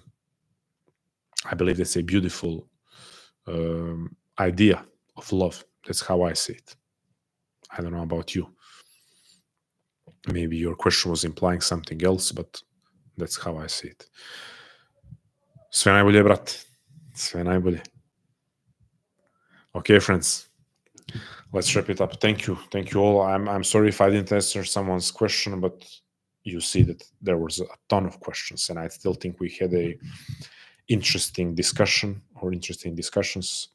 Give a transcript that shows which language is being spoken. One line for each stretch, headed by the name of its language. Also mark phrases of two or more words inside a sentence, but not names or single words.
English: I believe that's a beautiful idea of love. That's how I see it. I don't know about you. Maybe your question was implying something else, but that's how I see it.
Croatian: Sve najbolje, brate. Sve najbolje.
English: Okay, friends, let's wrap it up. Thank you all. I'm sorry if I didn't answer someone's question, but you see that there was a ton of questions, and I still think we had a interesting discussion or interesting discussions.